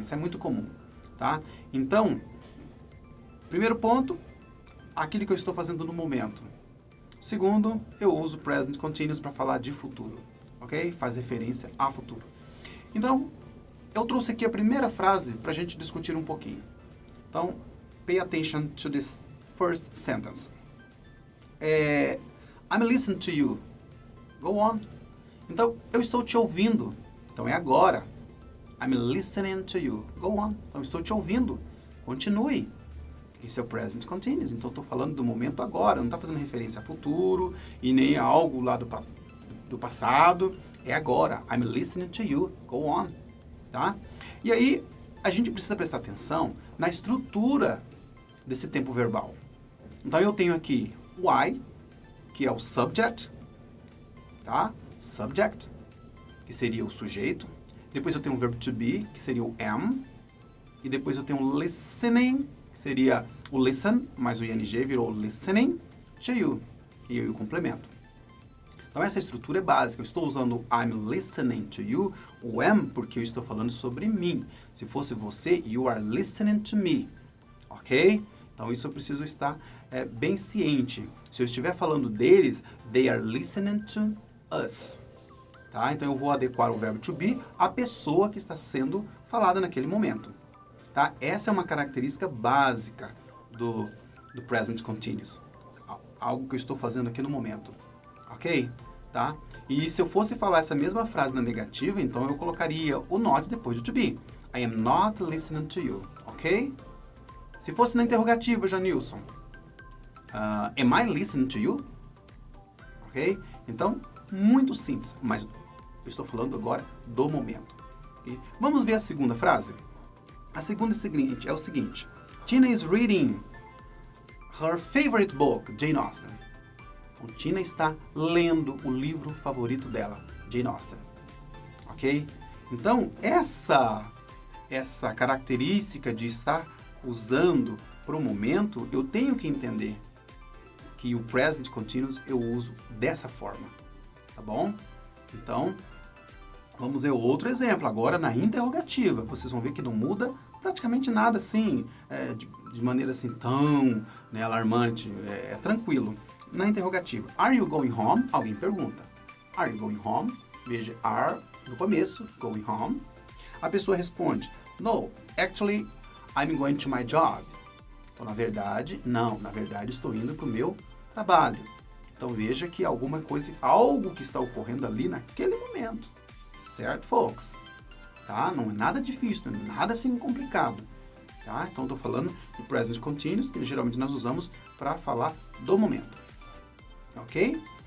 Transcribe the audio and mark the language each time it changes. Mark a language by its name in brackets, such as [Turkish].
[Portuguese] Isso é muito comum, tá? Então, primeiro ponto, aquilo que eu estou fazendo no momento. Segundo, eu uso present continuous para falar de futuro, ok? Faz referência a futuro. Então, eu trouxe aqui a primeira frase para a gente discutir um pouquinho. [English] Então, pay attention to this first sentence. I'm listening to you. Go on. [Portuguese] Então, eu estou te ouvindo. Então, é agora. [English] I'm listening to you. Go on. [Portuguese] Então, estou te ouvindo. Continue. Esse é o present continuous. Então, estou falando do momento agora. Não está fazendo referência a futuro e nem a algo lá do passado. É agora. [English] I'm listening to you. Go on. Tá? [Portuguese] E aí, a gente precisa prestar atenção na estrutura desse tempo verbal. Então, eu tenho aqui o I, que é o subject, tá? Subject, que seria o sujeito. Depois eu tenho o verbo to be, que seria o am. E depois eu tenho o listening, que seria o listen, mais o ing virou listening to you. E aí o complemento. Então essa estrutura é básica. Eu estou usando [English] I'm listening to you, [Portuguese] o am, porque eu estou falando sobre mim. Se fosse você, [English] you are listening to me. Ok? [Portuguese] Então isso eu preciso estar bem ciente. Se eu estiver falando deles, [English] they are listening to us. [Portuguese] Tá? Então eu vou adequar o verbo to be à pessoa que está sendo falada naquele momento. Tá? Essa é uma característica básica do present continuous. Algo que eu estou fazendo aqui no momento. Ok? Tá? E se eu fosse falar essa mesma frase na negativa, então eu colocaria o not depois do to be. [English] I am not listening to you. Ok? [Portuguese] Se fosse na interrogativa, [English] Janilson. Am I listening to you? Ok? [Portuguese] Então, muito simples, mas eu estou falando agora do momento. Okay? Vamos ver a segunda frase? A segunda é o seguinte. [English] Tina is reading her favorite book, Jane Austen. [Portuguese] Então, Tina está lendo o livro favorito dela, Jane Austen. Ok? Então, essa essa característica de estar usando para o momento, eu tenho que entender que o present continuous eu uso dessa forma, tá bom? Então, vamos ver outro exemplo, agora na interrogativa. Vocês vão ver que não muda praticamente nada assim, de maneira assim tão, né, alarmante, é tranquilo. Na interrogativa, [English] are you going home? [Portuguese] Alguém pergunta. [English] Are you going home? Veja, are no começo, going home. [Portuguese] A pessoa responde, [English] no, actually, I'm going to my job. [Portuguese] Então, na verdade, estou indo para o meu trabalho. Então, veja que alguma coisa, algo que está ocorrendo ali naquele momento. Certo, folks? Tá? Não é nada difícil, não é nada assim complicado. Tá? Então, estou falando de present continuous, que geralmente nós usamos para falar do momento. Ok?